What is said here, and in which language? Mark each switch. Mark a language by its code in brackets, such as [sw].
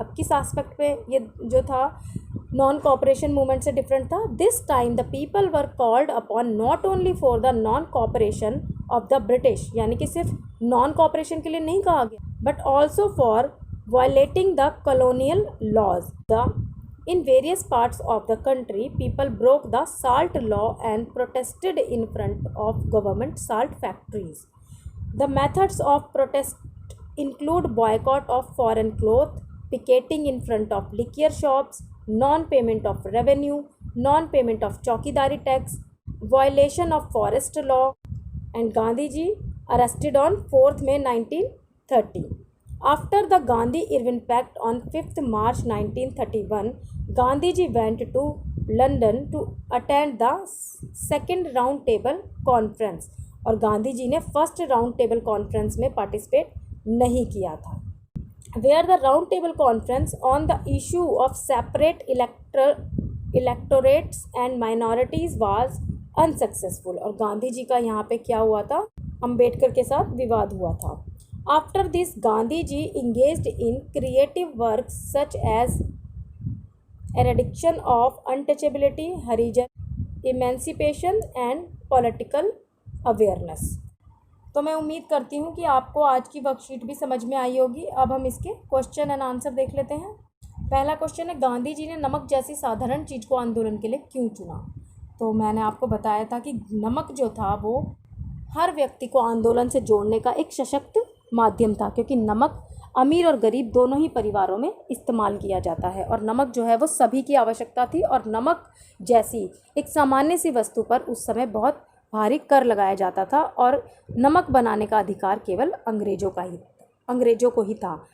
[hi] अब किस एस्पेक्ट पे ये जो था नॉन कॉपरेशन मूवमेंट से डिफरेंट था? [en] this time the people were called upon not only for the non cooperation of the British, [hi] यानी कि सिर्फ नॉन कॉपरेशन के लिए नहीं कहा गया, [en] But also for violating the colonial laws. The In various parts of the country, people broke the salt law and protested in front of government salt factories. The methods of protest include boycott of foreign cloth, picketing in front of liquor shops, non-payment of revenue, non-payment of chowkidari tax, violation of forest law, and Gandhiji arrested on 4th May 1930. After the Gandhi-Irwin Pact on 5th March 1931, Gandhiji went to London to attend the second round table conference, [hi] और गांधी जी ने first round table conference में participate नहीं किया था। [en] Where the round table conference on the issue of separate electorates and minorities was unsuccessful, [hi] और गांधी जी का यहाँ पे क्या हुआ था? अंबेडकर के साथ विवाद हुआ था। [en] After this, Gandhiji engaged in creative works such as eradication of untouchability, Harijan emancipation and political awareness। [hi] तो मैं उम्मीद करती हूँ कि आपको आज की वर्कशीट भी समझ में आई होगी। अब हम इसके क्वेश्चन एंड आंसर देख लेते हैं। पहला क्वेश्चन है, गांधी जी ने नमक जैसी साधारण चीज़ को आंदोलन के लिए क्यों चुना? तो मैंने आपको बताया था कि नमक जो था वो हर व्यक्ति को आंदोलन से जोड़ने का एक सशक्त माध्यम था, क्योंकि नमक अमीर और गरीब दोनों ही परिवारों में इस्तेमाल किया जाता है, और नमक जो है वो सभी की आवश्यकता थी, और नमक जैसी एक सामान्य सी वस्तु पर उस समय बहुत भारी कर लगाया जाता था, और नमक बनाने का अधिकार केवल अंग्रेज़ों को ही था।